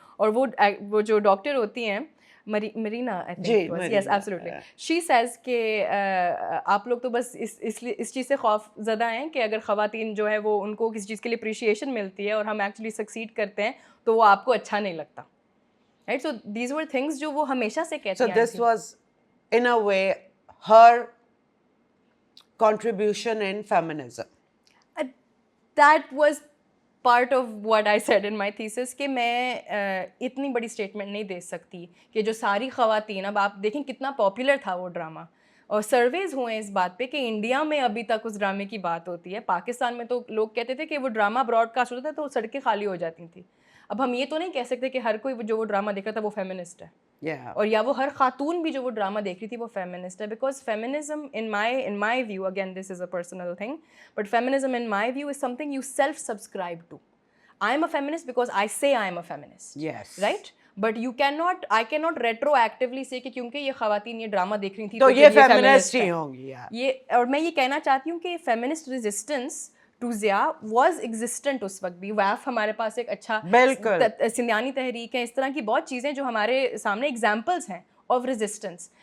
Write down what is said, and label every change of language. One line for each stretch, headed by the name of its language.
Urdu: اور وہ جو ڈاکٹر ہوتی ہیں Merina,
English: I think yes absolutely, she says
Urdu: کہ آپ لوگ تو بس اس چیز سے خوف زدہ ہیں کہ اگر خواتین جو ہے وہ ان کو کسی چیز کے لیے اپریشیشن ملتی ہے اور ہم ایکچولی سکسیڈ کرتے ہیں تو وہ آپ کو اچھا نہیں لگتا.
English: Right? So these were things
Urdu: جو وہ ہمیشہ سے کہتی ہیں.
English: So this was in a way her contribution in feminism. That was part of what I said in my thesis
Urdu: کہ میں اتنی بڑی اسٹیٹمنٹ نہیں دے سکتی کہ جو ساری خواتین, اب آپ دیکھیں کتنا پاپولر تھا وہ ڈرامہ, اور سرویز ہوئے اس بات پہ کہ انڈیا میں ابھی تک اس ڈرامے کی بات ہوتی ہے. پاکستان میں تو لوگ کہتے تھے کہ وہ ڈرامہ براڈ کاسٹ ہوتا تھا تو سڑکیں خالی ہو جاتی تھیں. اب ہم یہ تو نہیں کہہ سکتے کہ ہر کوئی جو وہ ڈرامہ دیکھ رہا تھا وہ فیمنسٹ ہے, اور یا وہ ہر خاتون بھی جو وہ ڈرامہ دیکھ رہی تھی وہ فیمنسٹ ہے.
English: Because feminism in my view, again this is a personal thing, but feminism in my view is something you self subscribe to. I am a feminist because I say I am a feminist. Yes. Right? But I cannot retroactively say
Urdu: کہ کیونکہ یہ خواتین یہ drama دیکھ رہی تھی تو یہ فیمنسٹ ہی ہوں گی. یہ, اور میں یہ کہنا چاہتی ہوں کہ
English: feminist resistance to Zia was existent
Urdu: اس وقت بھی. ویف ہمارے پاس ایک اچھا, سندھیانی تحریک ہے, اس طرح کی بہت چیزیں جو ہمارے سامنے ایگزامپلس ہیں
English: Of resistance.